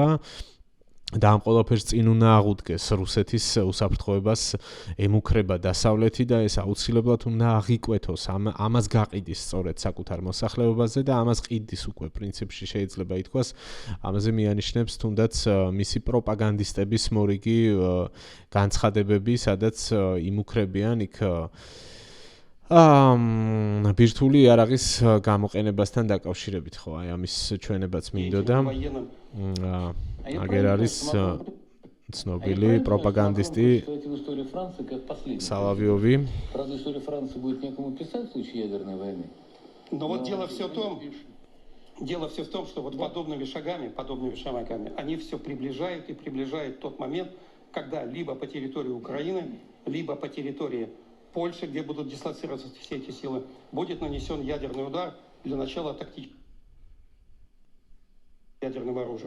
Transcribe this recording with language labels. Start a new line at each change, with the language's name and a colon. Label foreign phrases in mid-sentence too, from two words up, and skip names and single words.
Georgian: და ამ ყველაფერს წინ უნდა აღუდგეს რუსეთის უსაფრთხოებას ემუქრება დასავლეთი და ეს აუცილებლად უნდა აღიკვეთოს, ამას გაყიდის სწორედ საკუთარ მოსახლეობაზე და ამას ყიდის უკვე პრინციპში შეიძლება ითქვას, ამაზე მიანიშნებს თუნდაც მისი პროპაგანდისტების მორიგი განცხადებები, სადაც იმუქრებიან იქ ბირთვული იარაღის გამოყენებასთან დაკავშირებით, ხო, ამის ჩვენებაც მინდოდა. აგერ არის ცნობილი პროპაგანდისტი Соловьёвი.
Russian: Но вот дело все в том, что вот подобными шагами, они все приближают и приближают тот момент, когда либо по территории Украины, либо по территории Польши, где будут дислоцироваться все эти силы, будет нанесен ядерный удар для начала тактического ядерным оружием.